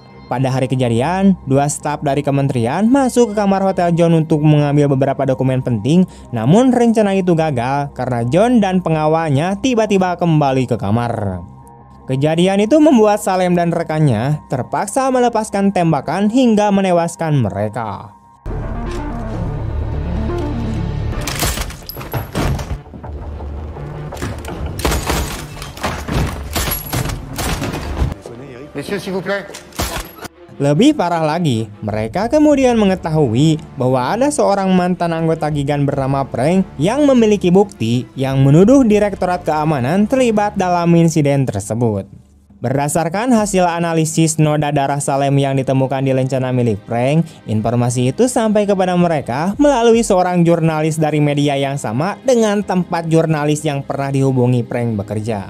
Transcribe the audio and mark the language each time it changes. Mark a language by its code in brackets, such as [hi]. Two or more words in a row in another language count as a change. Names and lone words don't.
[id] Pada hari kejadian, 2 staf dari kementerian masuk ke kamar Hotel John untuk mengambil beberapa dokumen penting, namun rencana itu gagal karena John dan pengawalnya tiba-tiba kembali ke kamar. Kejadian itu membuat Salem dan rekannya terpaksa melepaskan tembakan hingga menewaskan mereka. [fr] Messieurs, s'il vous plaît. [id] Lebih parah lagi, mereka kemudian mengetahui bahwa ada seorang mantan anggota Gigan bernama Frank yang memiliki bukti yang menuduh Direktorat Keamanan terlibat dalam insiden tersebut. Berdasarkan hasil analisis noda darah Salem yang ditemukan di lencana milik Frank, informasi itu sampai kepada mereka melalui seorang jurnalis dari media yang sama dengan tempat jurnalis yang pernah dihubungi Frank bekerja.